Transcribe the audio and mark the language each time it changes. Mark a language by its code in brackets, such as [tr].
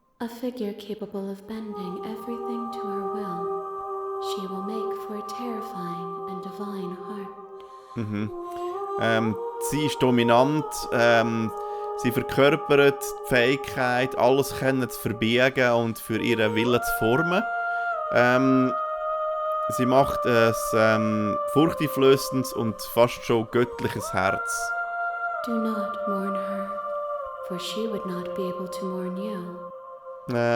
[en] A figure capable of bending everything to her will. She will make for a terrifying and divine heart. [de] Sie ist dominant. Sie verkörpert die Fähigkeit, alles können zu verbiegen und für ihren Willen zu formen. Sie macht ein furchteinflößendes und fast schon göttliches Herz. [en] Do not mourn her, for she would not be able to mourn you.